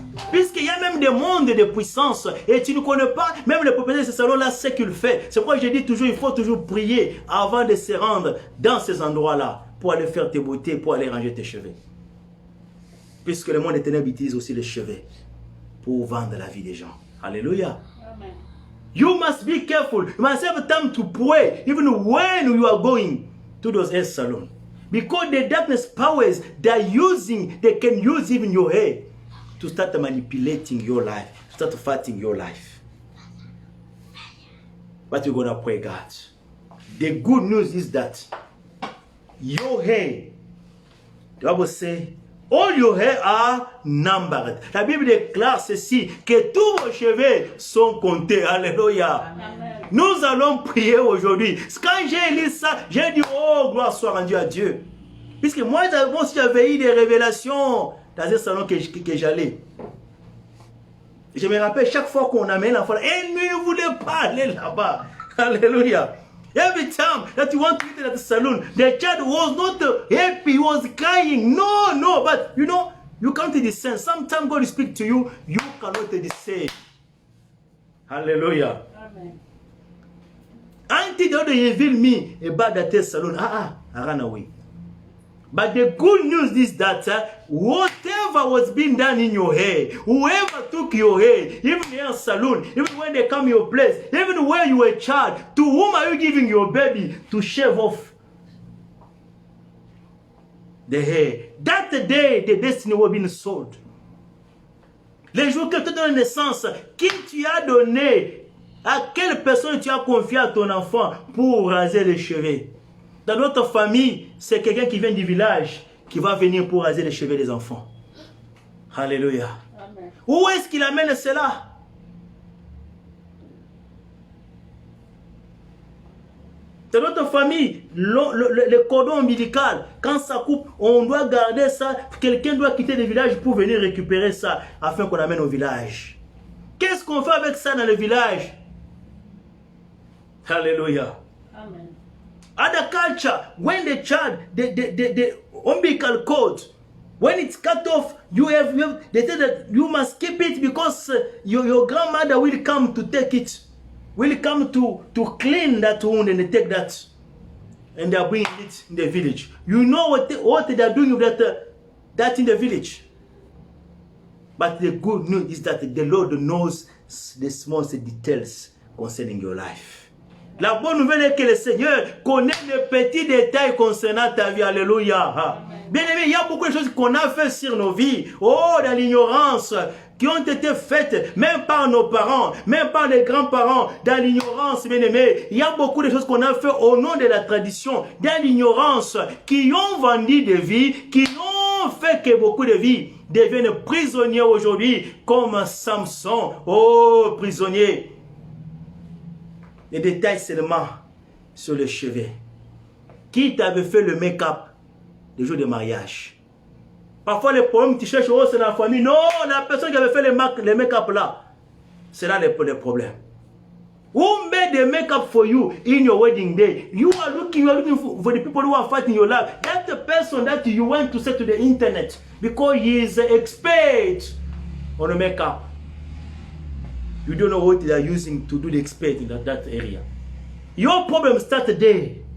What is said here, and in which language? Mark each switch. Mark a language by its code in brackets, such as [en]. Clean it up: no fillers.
[fr] Puisqu'il y a même des mondes de puissance et tu ne connais pas même le propriétaire de ce salon-là, ce qu'il fait. C'est pourquoi je dis toujours, il faut toujours prier avant de se rendre dans ces endroits-là pour aller faire tes beautés, pour aller ranger tes cheveux. Puisque le monde des ténèbres utilise aussi les cheveux pour vendre la vie des gens. Alléluia. Amen. [en] You must be careful. You must have time to pray even when you are going to those hair salons. Because the darkness powers they can use even your hair to start manipulating your life, to start fighting your life. But you're going to pray, God. The good news is that your hair, the Bible says, all your hair are numbered. [fr] La Bible déclare ceci, que tous vos cheveux sont comptés. Alléluia. Amen. Nous allons prier aujourd'hui. Quand j'ai lu ça, j'ai dit, oh, gloire soit rendue à Dieu. Puisque moi aussi, j'avais eu des révélations dans un salon que j'allais. Je me rappelle, chaque fois qu'on amène l'enfant, elle ne voulait pas aller là-bas. Alléluia. [en] Every time that you want to eat at the salon, the child was not happy, he was crying. No, but you can't discern. Sometimes God will speak to you, you cannot discern. Hallelujah. Amen. Until they reveal me about that salon, I ran away. But the good news is that whatever was being done in your hair, whoever took your hair, even in a salon, even when they come your place, even where you were a child, to whom are you giving your baby to shave off the hair? That day, the destiny was being sold. [fr] Les jours que tu as donné naissance, qui tu as donné, à quelle personne tu as confié à ton enfant pour raser les cheveux? Dans notre famille, c'est quelqu'un qui vient du village qui va venir pour raser les cheveux des enfants. Alléluia. Amen. Où est-ce qu'il amène cela? Dans notre famille, le cordon ombilical, quand ça coupe, on doit garder ça. Quelqu'un doit quitter le village pour venir récupérer ça afin qu'on amène au village. Qu'est-ce qu'on fait avec ça dans le village? Alléluia. Amen. [en] Other culture, when the child, the umbilical cord, when it's cut off, they say that you must keep it because your grandmother will come to take it. Will come to clean that wound and they take that. And they are bringing it in the village. You know what they are doing with that in the village. But the good news is that the Lord knows the smallest details concerning your life. [fr] La bonne nouvelle est que le Seigneur connaît les petits détails concernant ta vie. Alléluia. Bien aimé, il y a beaucoup de choses qu'on a fait sur nos vies. Oh, dans l'ignorance, qui ont été faites, même par nos parents, même par les grands-parents, dans l'ignorance, bien aimé. Il y a beaucoup de choses qu'on a fait au nom de la tradition, dans l'ignorance, qui ont vendu des vies, qui ont fait que beaucoup de vies deviennent prisonniers aujourd'hui, comme Samson. Oh, prisonnier. Les détails seulement sur le chevet. Qui t'avait fait le make-up le jour de mariage? Parfois, les problèmes, tu cherches, oh, c'est la famille. Non, la personne qui avait fait le make-up là, c'est là le problème. [en] Who made the make-up for you in your wedding day? You are looking for the people who are fighting your life. That's the person that you went to say to the internet because he is an expert on the make-up. You don't know what they are using to do the expert in that area. Your problem starts there.